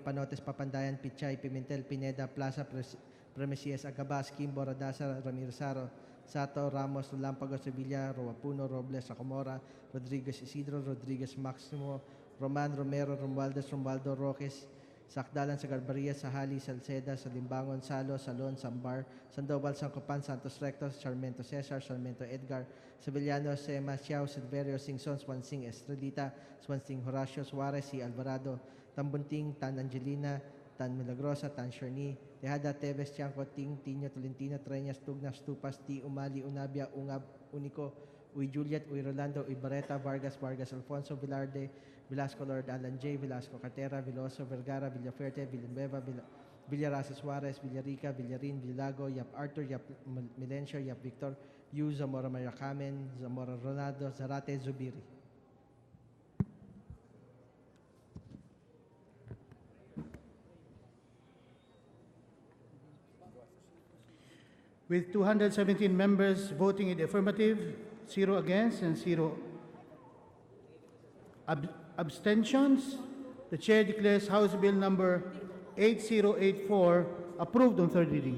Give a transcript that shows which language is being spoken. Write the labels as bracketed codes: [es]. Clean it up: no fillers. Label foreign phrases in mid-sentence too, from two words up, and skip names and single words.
[en] Panotes, Papandayan, Pichay, Pimentel, Pineda, Plaza, Premisias, Agabas, Kimbo, Radasa, Ramirez Sato, Ramos, Lampagos, Sevilla, Roapuno, Robles, Acomora, Rodriguez Isidro, Rodriguez Maximo, Roman, Romero, Romualdo Roques, Sakdalan, Sagarbaria, Sahali, Salceda, Salimbangon, Salo, Salon, Sambar, Sandoval, Sancopan, Santos Rectos, Sarmiento Cesar, Sarmiento Edgar, Sevillano, Sema, Xiao, Silverio, Singson, Swansing Estrelita, Swansing Horacio, Suarez, C. Alvarado, Tambunting, Tan Angelina, Tan Milagrosa, Tan Sherni, Tejada, Tevez, Tiangco, Ting, Tino, Tolentino, Treñas, Tugnas, Tupas, T, Umali, Unabia, Ungab, Unico, Uy Juliet, Uy Rolando, Uy Barreta, Vargas, Vargas Alfonso, Velarde, Velasco Lord Alan J, Velasco Cartera, Veloso, Vergara, Villafuerte, Villanueva, Villarasa Suarez, Villarica, Villarin, Villago, Yap Arthur, Yap Milencio, Yap Victor, Yu, Zamora Mayacamen, Zamora Ronaldo, Zarate, Zubiri. With 217 members voting in the affirmative, 0 against, and 0 abstentions, the Chair declares House Bill number 8084 approved on third reading.